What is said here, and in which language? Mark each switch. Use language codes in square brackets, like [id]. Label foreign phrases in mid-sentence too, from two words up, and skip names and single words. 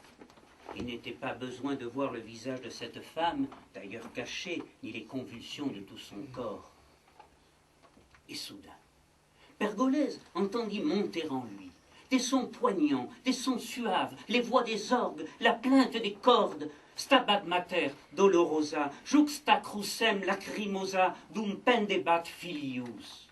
[fr] Il n'était pas besoin de voir le visage de cette femme, d'ailleurs caché, ni les convulsions de tout son corps. Et soudain, Pergolèse entendit monter en lui des sons poignants, des sons suaves, les voix des orgues, la plainte des cordes. [la] Stabat mater dolorosa, juxta crucem lacrimosa, dum pendebat filius.